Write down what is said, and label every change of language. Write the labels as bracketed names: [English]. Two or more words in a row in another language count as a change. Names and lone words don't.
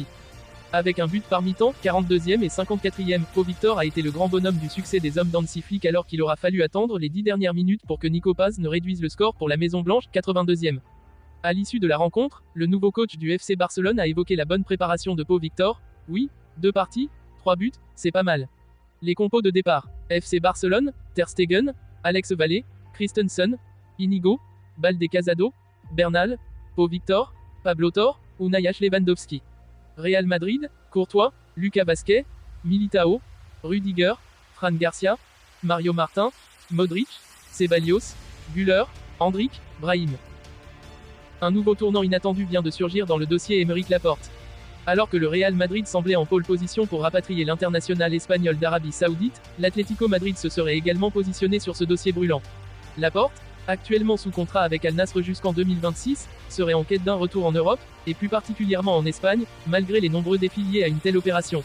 [French] Avec un but par mi-temps, 42e et 54e, Pau Victor a été le grand bonhomme du succès des hommes d'Hansi Flick alors qu'il aura fallu attendre les 10 dernières minutes pour que Nico Paz ne réduise le score pour la Maison Blanche, 82e. À l'issue de la rencontre, le nouveau coach du FC Barcelone a évoqué la bonne préparation de Pau Victor. Oui, 2 parties, 3 buts, c'est pas mal. Les compos de départ. FC Barcelone, Ter Stegen, Alex Vallée, Christensen, Inigo, Balde Casado, Bernal, Pau Victor, Pablo Torre, Unai Lewandowski. Real Madrid, Courtois, Lucas Vazquez, Militao, Rudiger, Fran Garcia, Mario Martin, Modric, Ceballos, Güler, Endrick, Brahim. Un nouveau tournant inattendu vient de surgir dans le dossier Aymeric Laporte. Alors que le Real Madrid semblait en pole position pour rapatrier l'international espagnol d'Arabie Saoudite, l'Atlético Madrid se serait également positionné sur ce dossier brûlant. Laporte, actuellement sous contrat avec Al Nassr jusqu'en 2026, serait en quête d'un retour en Europe, et plus particulièrement en Espagne, malgré les nombreux défis liés à une telle opération.